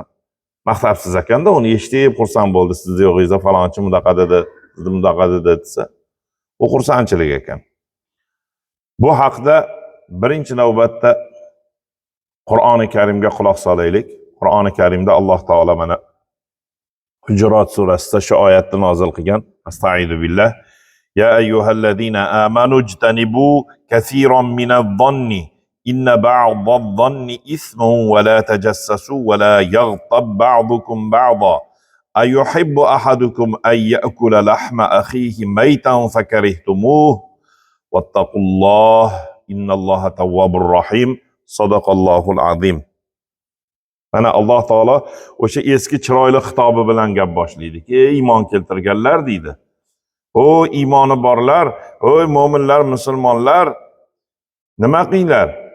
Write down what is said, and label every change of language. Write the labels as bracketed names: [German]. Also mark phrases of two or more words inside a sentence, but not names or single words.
[Uzbek] Maqtabsiz ekanda, uni eshitib xursand bo'ldi, sizni yo'g'ingizda falonchi bunaqa dedi, sizni bunaqa dedi desa, u xursandchilik ekan. Bu haqda birinchi navbatda Qur'oni Karimga quloq solaylik. Qur'oni Karimda Alloh taolo mana Hujurat surasida shu oyatni nozil qilgan. [Arabic] أستعيذ بالله. يا أيها الذين آمنوا اجتنبوا كثيرا من الظن إن بعض الظن إثم ولا تجسسوا ولا يغتب بعضكم بعضا أيحب أحدكم أن يأكل لحم أخيه ميتا فكرهتموه واتقوا الله إن الله تواب رحيم. صدق الله العظيم. [Uzbek] Mana Alloh taolo o'sha eski chiroyli xitobi bilan gap boshlaydi. Ey iymon keltirganlar deydi. O iymoni borlar, o mo'minlar, musulmonlar, nima qilinglar?